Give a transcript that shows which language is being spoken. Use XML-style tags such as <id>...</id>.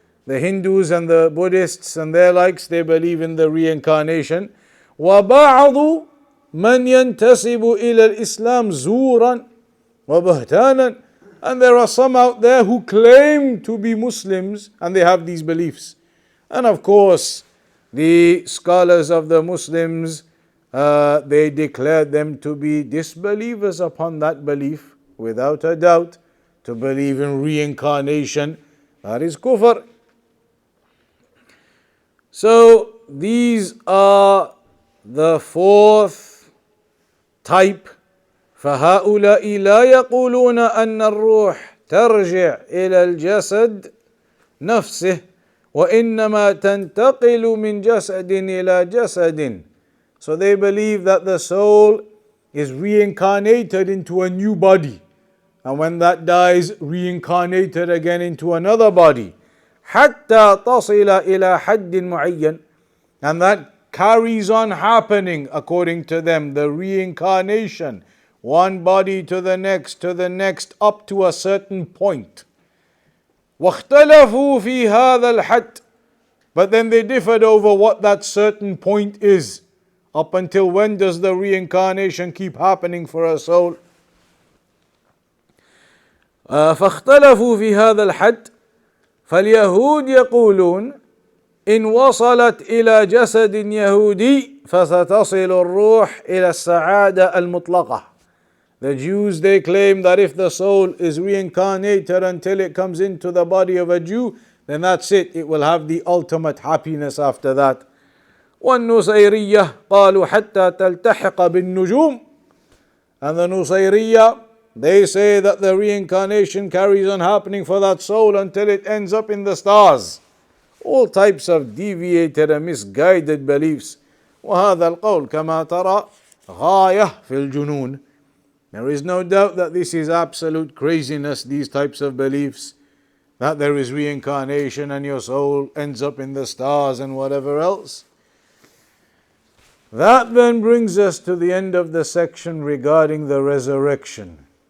<en>The Hindus and the Buddhists and their likes, they believe in the reincarnation.</en> <ar>وبعض من ينتسب إلى الإسلام زورا وبهتانا.</ar> <en>And there are some out there who claim to be Muslims and they have these beliefs. And of course, the scholars of the Muslims, they declared them to be disbelievers upon that belief, without a doubt. To believe in reincarnation, that is kufr. So these are the fourth type.</en> <ar>فهؤلاء لا يقولون أن الروح ترجع إلى الجسد نفسه وإنما تنتقل من جسد إلى جسد.</ar> <en>So they believe that the soul is reincarnated into a new body, and when that dies, reincarnated again into another body.</en> <ar>حتى تصل إلى حد معين.</ar> <en>And that carries on happening according to them, the reincarnation, one body to the next, up to a certain point.</en> <ar>واختلفوا في هذا الحد.</ar> <en>But then they differed over what that certain point is. Up until when does the reincarnation keep happening for a soul?</en> <ar>فاختلفوا في هذا الحد. فاليهود يقولون إن وصلت إلى جسد يهودي فستصل الروح إلى السعادة المطلقة.</ar> <en>The Jews, they claim that if the soul is reincarnated until it comes into the body of a Jew, then that's it. It will have the ultimate happiness after that.</en> <ar>والنصيرية قالوا حتى تلتحق بالنجوم.</ar> <en>And the Nusayriyah, they say that the reincarnation carries on happening for that soul until it ends up in the stars. All types of deviated and misguided beliefs.</en> <ar>وهذا القول كما ترى غاية في الجنون.</ar> <en>There is no doubt that this is absolute craziness, these types of beliefs, that there is reincarnation and your soul ends up in the stars and whatever else. That then brings us to the end of the section regarding the resurrection.</en>